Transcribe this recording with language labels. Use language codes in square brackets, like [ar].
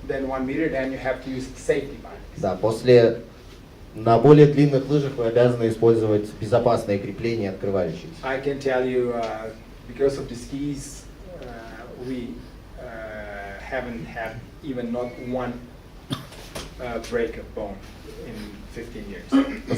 [en] than 1 meter, then you have to use safety bindings. [ru] Да, на более длинных лыжах вы обязаны использовать безопасные крепления, открывающиеся. [en] I can tell you, because of the skis, we haven't had even not one break of bone in 15 years.